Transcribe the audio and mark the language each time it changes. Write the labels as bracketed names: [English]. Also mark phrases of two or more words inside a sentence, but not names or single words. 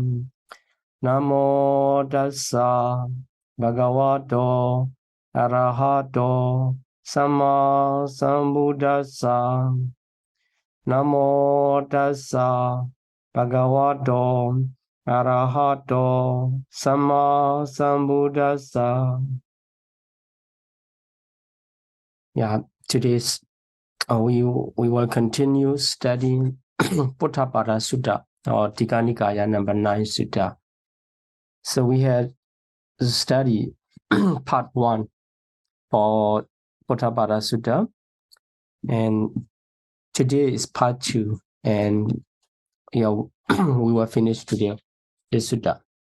[Pali] Namo tassa bhagavato arahato samma sambuddhassa. Namo tassa bhagavato arahato samma sambuddhassa. [English] Yeah, today's we will continue studying Potthapada Sutta or Nikāya number 9 Sutta. So we had studied part 1 for Potthapada Sutta, and today is part 2, and we will finish today this sutta.